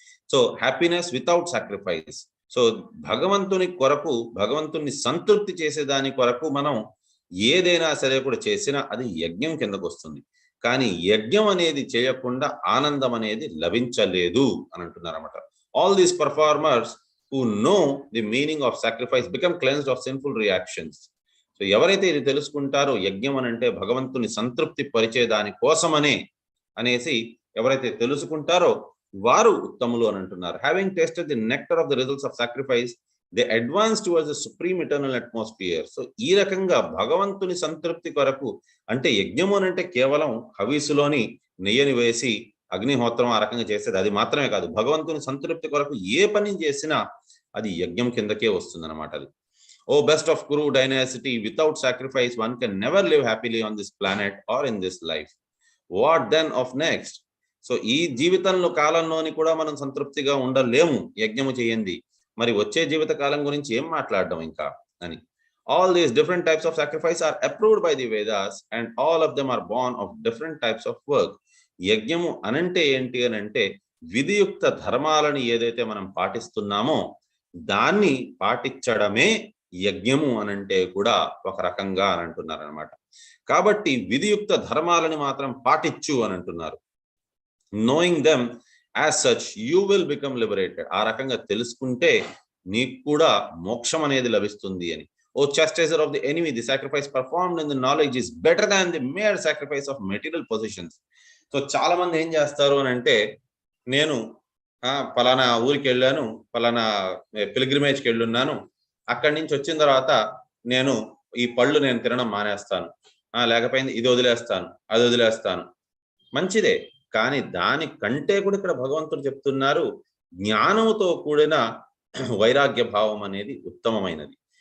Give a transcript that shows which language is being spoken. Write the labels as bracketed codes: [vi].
[te] So [en] happiness without sacrifice, [te] so భగవంతుని కొరకు, భగవంతుని సంతృప్తి చేసేదాని కొరకు మనం ఏదైనా సరే కూడా చేసినా అది యజ్ఞం కిందకు వస్తుంది. కానీ యజ్ఞం అనేది చేయకుండా ఆనందం అనేది లభించలేదు అని అంటున్నారు అనమాట. [en] All these performers who know the meaning of sacrifice become cleansed of sinful reactions. [te] So ఎవరైతే ఇది తెలుసుకుంటారో యజ్ఞం అని అంటే భగవంతుని సంతృప్తి పరిచే దాని కోసమనే అనేసి ఎవరైతే తెలుసుకుంటారో వారు ఉత్తములు అని అంటున్నారు. [en] Having tasted the nectar of the results of sacrifice they advance towards the supreme eternal atmosphere. [te] So ఈ రకంగా భగవంతుని సంతృప్తి కొరకు అంటే యజ్ఞము అని అంటే కేవలం హవిసులోని నెయ్యని వేసి అగ్నిహోత్రం ఆ రకంగా చేసేది అది మాత్రమే కాదు, భగవంతుని సంతృప్తి కొరకు ఏ పని చేసినా అది యజ్ఞం కిందకే వస్తుంది అనమాట. [en] అది O best of Kuru dynasty, without sacrifice one can never live happily on this planet or in this life. What then of next? [te] So ఈ జీవితంలో కాలంలోని కూడా మనం సంతృప్తిగా ఉండలేము యజ్ఞము చేయండి, మరి వచ్చే జీవిత కాలం గురించి ఏం మాట్లాడడం ఇంకా అని. [en] All these different types of sacrifice are approved by the Vedas and all of them are born of different types of work. [te] యజ్ఞము అనంటే ఏంటి అని అంటే విధియుక్త ధర్మాలను ఏదైతే మనం పాటిస్తున్నామో దాన్ని పాటించడమే యజ్ఞము అనంటే కూడా ఒక రకంగా అని అంటున్నారు అనమాట. కాబట్టి విధియుక్త ధర్మాలని మాత్రం పాటించు అని అంటున్నారు. [en] knowing them as such you will become liberated. [te] ఆ రకంగా తెలుసుకుంటే నీకు కూడా మోక్షం అనేది లభిస్తుంది అని. [en] O chastiser of the enemy, the sacrifice performed in the knowledge is better than the mere sacrifice of material possessions. [te] So చాలా మంది ఏం చేస్తారు అని అంటే నేను పలానా ఊరికి వెళ్ళాను, పలానా పిల్గ్రిమేజ్కి వెళ్ళున్నాను, అక్కడి నుంచి వచ్చిన తర్వాత నేను ఈ పళ్ళు నేను తినడం మానేస్తాను, లేకపోయింది ఇది వదిలేస్తాను అది వదిలేస్తాను. మంచిదే, కానీ దానికంటే కూడా ఇక్కడ భగవంతుడు చెప్తున్నారు జ్ఞానంతో కూడిన వైరాగ్య భావం అనేది ఉత్తమమైనది.